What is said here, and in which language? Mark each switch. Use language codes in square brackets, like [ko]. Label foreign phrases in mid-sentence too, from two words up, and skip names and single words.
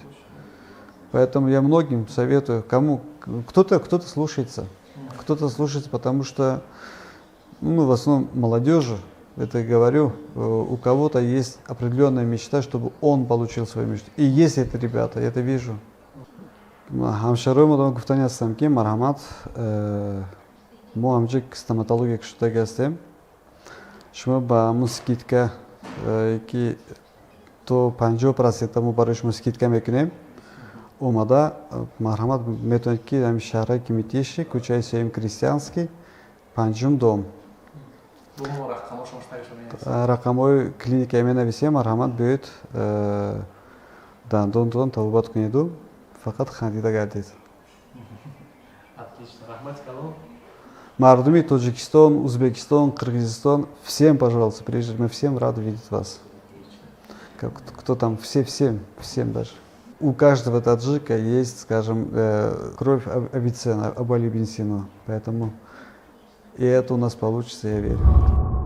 [ru] Поэтому я многим советую, кому кто-то слушается, потому что, ну, в основном молодежи, это я говорю, у кого-то есть определенная мечта, чтобы он получил свою мечту. И есть это ребята, я это вижу. [tg] Хамшароимадан гуфтани ҳастам ки марҳамат, мо ҳамҷик стоматология шудаги ҳастем. Шумо ба ҳамун скидка ки то 50% мо барои шумо скидка мекунем. Омада марҳамат метавонед ки ҳамин шаҳраи Кимитиши, кӯчаи Сеюм Крестьянский, 5-ум дом. Рақамҳои клиникаи менависем, марҳамат биёед дандонтон табобат кунеду фақат хандида гардед. Мардуми Тоҷикистон, Узбекистон, Кыргызстон, [ru] всем, пожалуйста, приезжайте, мы всем рады видеть вас. Кто там, всем даже. У каждого таджика есть, скажем, кровь Авиценна, Абу Али бен Сина, поэтому и это у нас получится, я верю.